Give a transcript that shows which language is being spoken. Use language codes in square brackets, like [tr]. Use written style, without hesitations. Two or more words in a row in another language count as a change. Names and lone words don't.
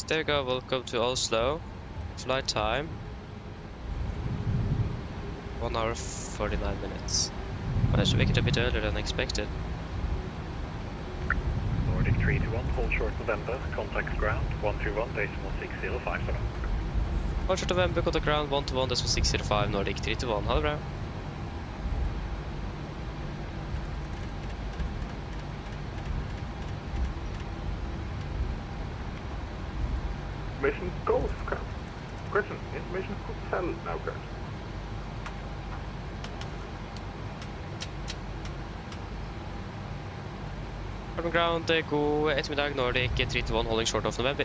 [en] There we go, welcome to Oslo. Flight time 1 hour 49 minutes. Managed to make it a bit earlier than expected. Nordic 321, hold short November, contact ground 121.605. Hold short November, contact ground 121.605, [no] Nordic 321, ha det bra. [en] Information Golf, current. Question, information Hotel now, current. Carbon ground, [no] god ettermiddag, [en] Nordic 321, holding short of November.